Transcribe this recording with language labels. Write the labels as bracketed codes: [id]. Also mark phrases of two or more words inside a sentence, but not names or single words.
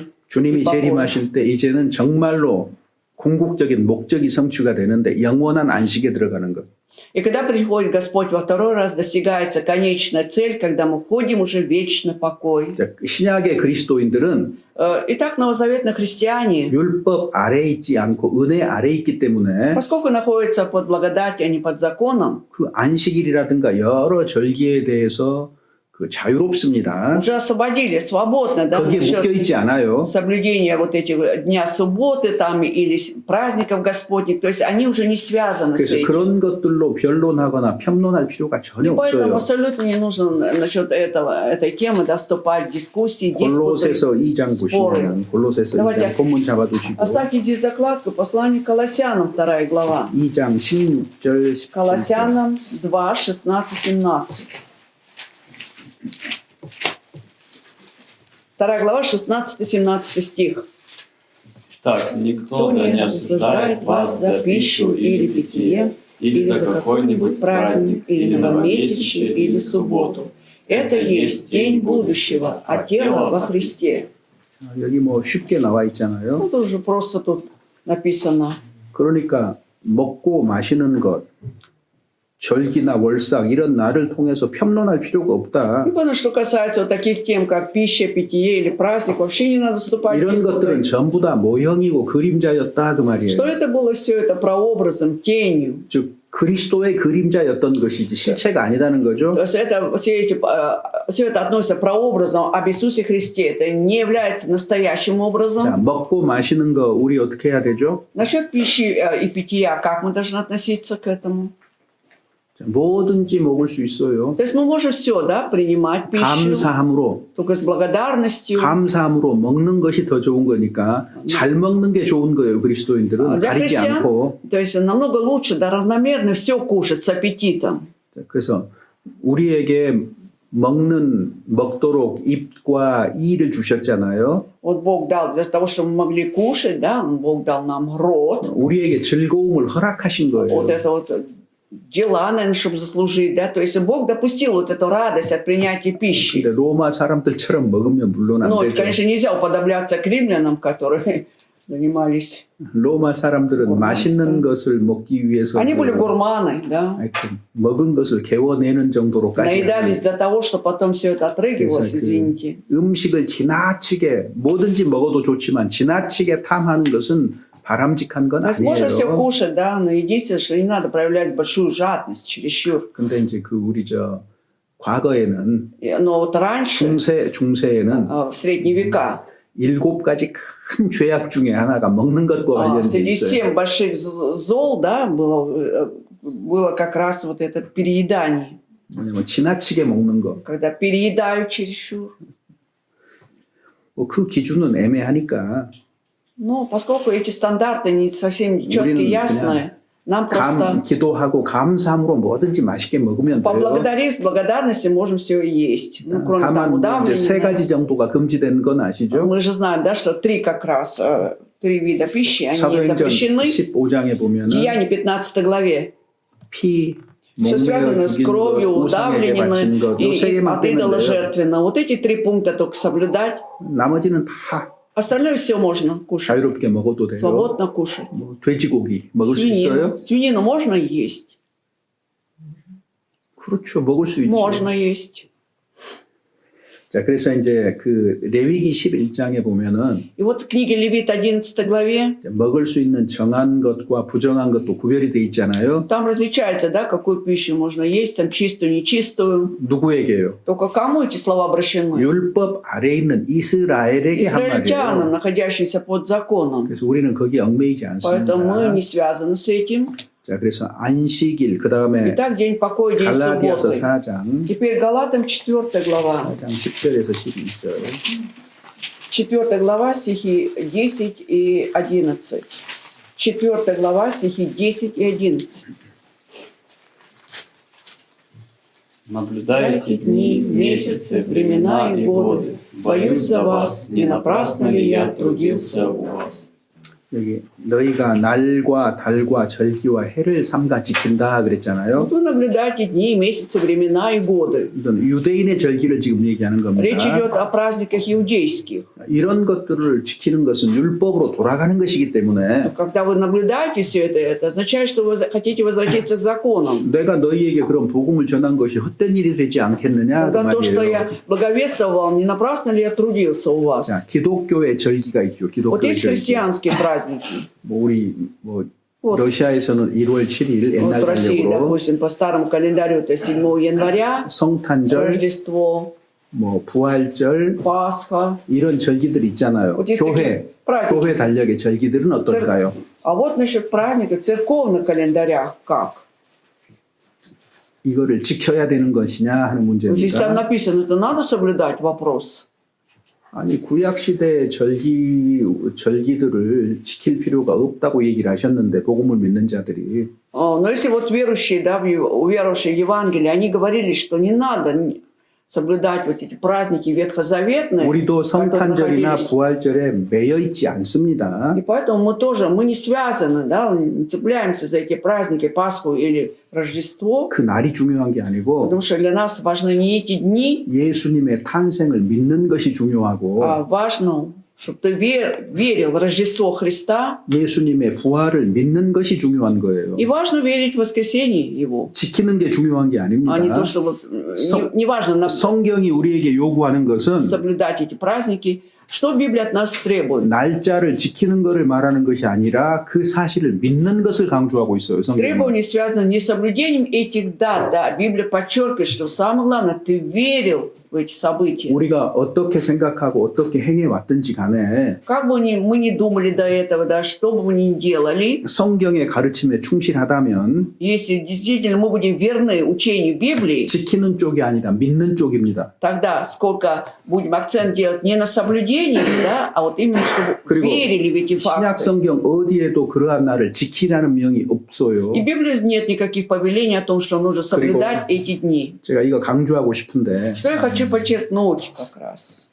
[ko] 주님이 이 바꿔요. 재림하실 때 이제는 정말로 궁극적인 목적이 성취가 되는데 영원한 안식에 들어가는 것. [ru] И когда приходит Господь во второй раз, достигается конечная цель, когда мы входим уже в вечный покой. [ko] 자, 신약의 그리스도인들은 [ru] Итак, новозаветные христиане, [ko] 율법 아래에 있지 않고 은혜 아래에 있기 때문에 [ru] поскольку находятся под благодатью, а не под законом, [ko] 그 안식일이라든가 여러 절기에 대해서 그 자유롭습니다. [ru] уже освободили, свободно, да, [ko] 거기에 [ru] насчет [ko] 묶여 있지 않아요. [ru] соблюдения вот этих дня субботы там или праздников Господних, то есть они уже не связаны с [ko] 그래서 [ru] этим. [ko] 그런 것들로 변론하거나 평론할 필요가 [ru] И [ko] 전혀 [ru] поэтому [ko] 없어요. [ru] абсолютно не нужно насчет этой темы да, вступать в дискуссии, диспуты. [ko] 골로새서 2장 [ru] споры. [ko] 보시면 골로새서 [ru] давайте [ko] 2장 본문 잡아두시고 [ru] Оставьте здесь закладку, послание к Колоссянам, 2 глава. [ko] 2장 16절 17절 [ru] Колоссянам 2, 16, 17. 2 глава, 16-17 стих. Так, никто да не осуждает вас за пищу или питье, или за какой-нибудь праздник, или новомесячие, или субботу. Это есть день будущего, а тело во Христе. [ko] 여기 뭐 쉽게 나와 있잖아요. [ru] Ну, тоже просто тут написано. [ko] 그러니까 먹고 마시는 것 절기나 월삭 이런 날을 통해서 평론할 필요가 없다. [ru] И потому что касается вот таких тем, как пища, питье или праздник, вообще не надо вступать в [ko] 이런 것들은 [ru] диспуты. [ko] 전부 다 모형이고 그림자였다 그 말이에요. [ru] Что это было все это прообразом, тенью. [ko] 즉 그리스도의 그림자였던 것이지 실체가 아니다는 거죠. [ru] То есть это, все это относится прообразом об Иисусе Христе. Это не является настоящим [ko] 자, [ru] образом. [ko] 먹고 마시는 거 우리 어떻게 해야 되죠? [ru] Насчет пищи и питья, как мы должны относиться к этому? [ko] 자, 뭐든지 먹을 수 있어요. [ru] То есть мы можем все, да, принимать пищу, [ko] 감사함으로 [ru] только с благодарностью. [ko] 감사함으로 먹는 것이 더 좋은 거니까 잘 먹는 게 좋은 거예요. 그리스도인들은 [ru] Для [ko] 가리지 [ru] христиан, [ko] 않고. [ru] то есть намного лучше, да, равномерно все кушать с аппетитом. [ko] 자, 그래서 우리에게 먹도록 입과 이를 주셨잖아요. [ru] Вот Бог дал для того, чтобы мы могли кушать, да, Бог дал нам рот. [ko] 우리에게 즐거움을 허락하신 거예요. [ru] Вот это вот дела, наверное, чтобы заслужить, да, то есть Бог допустил вот эту радость от принятия пищи. [ko] 근데 로마 사람들처럼 먹으면 물론 안 [ru] Но, [ko] 되죠. [ru] конечно, нельзя уподобляться к римлянам, которые занимались. [ko] 로마 사람들은 고르마스터. 맛있는 것을 먹기 위해서 [ru] Они были гурманы, да, [ko] 하여튼 먹은 것을 개워내는 정도로까지 [ru] наедались до того, что потом все это отрыгивалось, [ko] 그래서 [ru] извините. [ko] 음식을 지나치게 뭐든지 먹어도 좋지만 지나치게 탐하는 것은 바람직한 건 [ru] То есть можно все [ko] 아니에요. [ru] кушать, да, но единственное, что не надо проявлять большую жадность, чересчур. [ko] 근데 이제 그 우리 과거에는 [ru] Но вот раньше, [ko] 중세에는 [ru] в средние века, [ko] 7가지 큰 죄악 중에 하나가 먹는 것과 관련돼 [ru] среди [ko] 있어요. [ru] 7 больших зол, да, было как раз вот это переедание. [ko] 뭐냐면 지나치게 먹는 거. [ru] Когда переедают чересчур. [ko] 그 기준은 애매하니까 [ru] Но поскольку эти стандарты не совсем четкие, ясные, нам просто [ko] 기도하고 감사함으로 뭐든지 맛있게 먹으면 돼요. [ru] поблагодарив, с благодарностью можем все есть. Ну, кроме там [ko] 다만 이제 세 [ru] удавления. [ko] 가지 정도가 금지된 건 아시죠? [ru] Мы же знаем, да, что 3 как раз, 3 вида пищи, они [ko] 사도행전 [ru] запрещены. [ko] 15장에 보면은 [ru] Деяние 15 главе. [ko] 피, [ru] Все [ko] 목매어 [ru] связано с [ko] 죽인 것, [ru] кровью, [ko] 우상에게 바친 [ru] удавленины [ko] 것, 요 세 [ru] и [ko] 개만 [ru] от идола [ko] 빼면 돼요. [ru] жертвенно. Вот эти 3 пункта только соблюдать. [ko] 나머지는 다 [ru] Остальное все можно кушать. [ko] 자유롭게 먹어도 돼요. [ru] Свободно кушать. [ko] 뭐 돼지고기 먹을 수 [ru] Свинину. [ko] 있어요? [ru] Свинину можно есть? [ko] 그렇죠. 먹을 수 있죠. [ru] Можно есть. [ko] 자, 그래서 이제 그 레위기 11장에 보면은 [ru] И вот в книге Левит 11 главе, [ko] 먹을 수 있는 정한 것과 부정한 것도 구별이 돼 있잖아요. [ru] там различается, да, какую пищу можно есть, там чистую, нечистую. [ko] 누구에게요? [ru] Только кому эти слова обращены? [ko] 율법 아래 있는 이스라엘에게 한 [ru] Израильтянам, [ko] 말이에요. [ru] находящимся под законом. [ko] 그래서 우리는 거기에 얽매이지 [ru] Поэтому мы [ko] 않습니다. [ru] не связаны с этим. [ko] 자, 그래서 안식일 그 다음에 [ru] Итак, день покоя, день [ko] 갈라디아서 [ru] субботы. [ko] 4장 [ru] Теперь Галатам 4 глава. [ko] 4장 10절에서 12절. [ru] 4 глава, стихи 10 и 11. 4 глава, стихи 10 и 11. Наблюдайте дни, месяцы, времена и годы. Боюсь за вас, не напрасно ли я трудился у вас. [ko] 여기 너희가 날과 달과 절기와 해를 삼가 지킨다 그랬잖아요. [ru] Вот вы наблюдаете дни, месяцы, времена и годы. [ko] 이건 유대인의 절기를 지금 얘기하는 [ru] Речь [ko] 겁니다. [ru] идет о праздниках иудейских. [ko] 이런 것들을 지키는 것은 율법으로 돌아가는 것이기 때문에 [ru] Когда вы наблюдаете все это означает, что вы хотите возвратиться к законам. [ko] 내가 너희에게 그런 복음을 전한 것이 헛된 일이 되지 않겠느냐 그 [ru] Когда то, что [ko] 말이에요. [ru] я благовествовал, не напрасно ли я трудился у вас? [ko] 자, 기독교의 절기가 있죠. [ru] Вот [ko] 기독교의 [ru] есть [ko] 절기. [ru] христианские праздники. [ko] 뭐 우리 뭐 [ru] Вот. [ko] 러시아에서는 1월 7일 [ru] Вот [ko] 옛날 [ru] в России, [ko] 달력으로 [ru] допустим, по старому календарю это 7 января, [ko] 성탄절, [ru] Рождество, [ko] 뭐 부활절 [ru] Пасха. [ko] 이런 절기들 있잖아요. [ru] Вот есть [ko] 교회 [ru] такие праздники. [ko] 교회 달력의 절기들은 어떨까요? [ru] А вот насчет праздников в церковных календарях как? [ko] 이거를 지켜야 되는 것이냐 하는 [ru] Вот здесь там [ko] 문제입니다. [ru] написано, это надо соблюдать, вопрос. [ko] 아니 구약 시대의 절기들을 지킬 필요가 없다고 얘기를 하셨는데 복음을 믿는 자들이 [ru] Но если вот верующие, да, уверовавшие в Евангелие, они говорили, что не надо соблюдать вот эти праздники ветхозаветные, [ko] 우리도 [ru] которые [ko] 성탄절이나 [ru] находились. [ko] 부활절에 매여 있지 않습니다. [ru] И поэтому мы тоже, мы не связаны, да, не цепляемся за эти праздники, Пасху или Рождество, [ko] 그 날이 중요한 게 아니고 [ru] потому что для нас важны не эти дни, [ko] 예수님의 탄생을 믿는 것이 중요하고 [ru] а важно, чтобы ты верил в Рождество Христа, [ko] 예수님의 부활을 믿는 것이 중요한 거예요. [ru] и важно верить в воскресение Его, [ko] 지키는 게 중요한 게 [ru] а не то, [ko] 아닙니다. [ru] что вот, Сом- не важно [ko] 성경이 우리에게 요구하는 것은 [ru] соблюдать эти праздники. Что Библия от нас требует? [ko] 날짜를 지키는 것을 말하는 것이 아니라 그 사실을 믿는 것을 강조하고 있어요. 성경은. [ru] Требования связаны не с соблюдением этих дат, да, Библия подчеркивает, что самое главное, ты верил в эти события. [ko] 우리가 어떻게 생각하고 어떻게 행해 왔든지 간에 [ru] Как бы мы ни думали до этого, да, что бы мы ни делали, [ko] 성경의 가르침에 충실하다면 [ru] если действительно мы будем верны учению Библии, [ko] 지키는 쪽이 아니라 믿는 쪽입니다. [ru] тогда сколько будем акцент делать не на соблюдении, да, а вот именно чтобы [ko] 그리고 [ru] верили в эти [ko] 신약 [ru] факты. [ko] 성경 어디에도 그러한 날을 지키라는 명이 없어요. [ru] И в Библии нет никаких повелений о том, что нужно соблюдать эти дни. [ko] 제가 이거 강조하고 싶은데 [ru] Что я хочу подчеркнуть как раз.